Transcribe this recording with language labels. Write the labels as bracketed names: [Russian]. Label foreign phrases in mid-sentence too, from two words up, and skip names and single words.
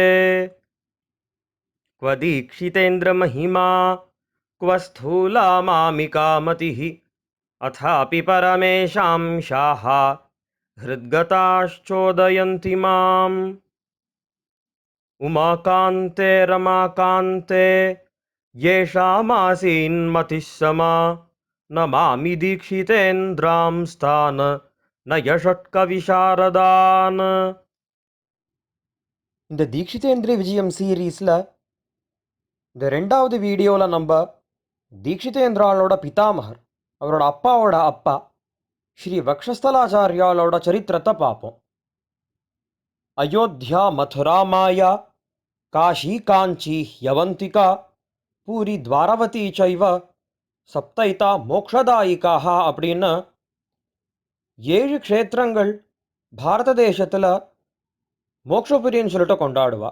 [Sanskrit] क्व दीक्षितेन्द्रमहिमा क्व स्थूला मामिका मतिः अथापि परमेशां शाः हृद्गताश्चोदयन्ति माम्। उमाकान्ते रमाकान्ते येषामासीन्मतिः समा नमामि दीक्षितेन्द्रांस्तान् नयषट्कविशारदान्। [Tamil] இந்த தீக்ஷிதேந்திர விஜயம் சீரீஸில் இந்த ரெண்டாவது வீடியோவில் நம்ம தீக்ஷிதேந்திராலோட பிதாமகர் அவரோட அப்பாவோட அப்பா ஸ்ரீ வக்ஷஸ்தலாச்சாரியாலோட சரித்திரத்தை பார்ப்போம். [Sanskrit] अयोध्या मथुरा माया काशी काञ्ची अवन्तिका पुरी द्वारवती चैव सप्तैता मोक्षदायिकाः [Tamil] அப்படின்னு 7 க்ஷேத்திரங்கள் பாரத தேசத்தில் மோக்ஷபுரின்னு சொல்லிட்டு கொண்டாடுவா.